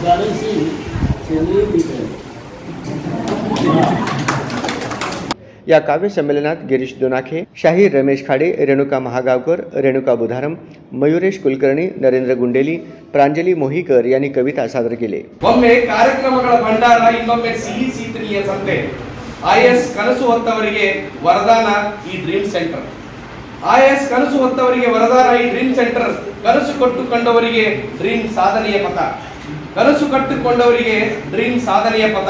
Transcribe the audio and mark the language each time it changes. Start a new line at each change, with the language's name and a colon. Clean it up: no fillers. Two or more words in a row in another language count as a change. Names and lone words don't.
Marathi: बॅलन्सिंग सेंद्रिय मीठ आहे। या काव्य संमेलनात गिरीश दोनाखे, शाहीर रमेश खाडे, रेणुका महागावकर, रेणुका बुधारम, मयुरेश कुलकर्णी, नरेंद्र गुंडेली, प्रांजली मोहीकर यांनी कविता सादर केले।
Kannada: ಒಮ್ಮೆ ಕಾರ್ಯಕ್ರಮಗಳ ಭಂಡಾರ ಇನ್ನೊಮ್ಮೆ ಸಿಹಿ ಸೀತನಿಯಂತೆ IAS ಕನಸು ಹೊತ್ತವರಿಗೆ ವರದಾನ ಈ ಡ್ರೀಮ್ ಸೆಂಟರ್। IAS ಕನಸು ಹೊತ್ತವರಿಗೆ ವರದಾನ ಈ ಡ್ರೀಮ್ ಸೆಂಟರ್। ಕನಸು ಕಟ್ಟುಕೊಂಡವರಿಗೆ ಡ್ರೀಮ್ ಸಾಧನೆಯ ಪಥ, ಕನಸು ಕಟ್ಟಿಕೊಂಡವರಿಗೆ ಡ್ರೀಮ್ ಸಾಧನೆಯ ಪಥ।